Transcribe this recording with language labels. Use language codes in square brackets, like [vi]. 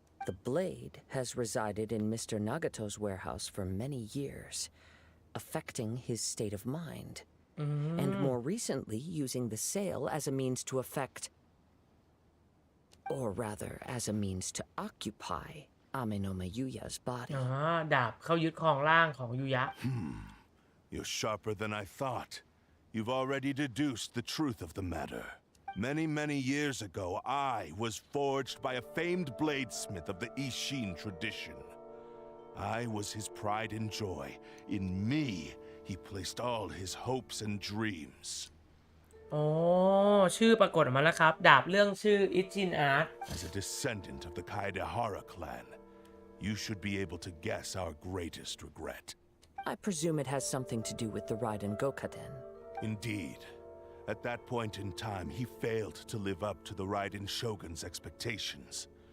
[en] The blade has resided in Mr. Nagato's warehouse for many years, affecting his state of mind, and more recently using the sale as a means to affect, or rather as a means to occupy, Amenomeyuya's body. [th] ดาบเขายึดครองร่างของยูยะ [en] You're sharper than I thought. You've already deduced the truth of the matter. Many years ago, I was forged by a famed bladesmith of the Ishin tradition. I was his pride and joy. In me, he placed all his hopes and dreams. [th] อ๋อชื่อปรากฏออกมาแล้วครับดาบเรื่องชื่อ Id1 Art [en] As a descendant of the Kaidehara clan, you should be able to guess our greatest regret. I presume it has something to do with the Raiden Gokaden. Indeed. At that point in time, he failed to live up to the Raiden Shogun's expectations.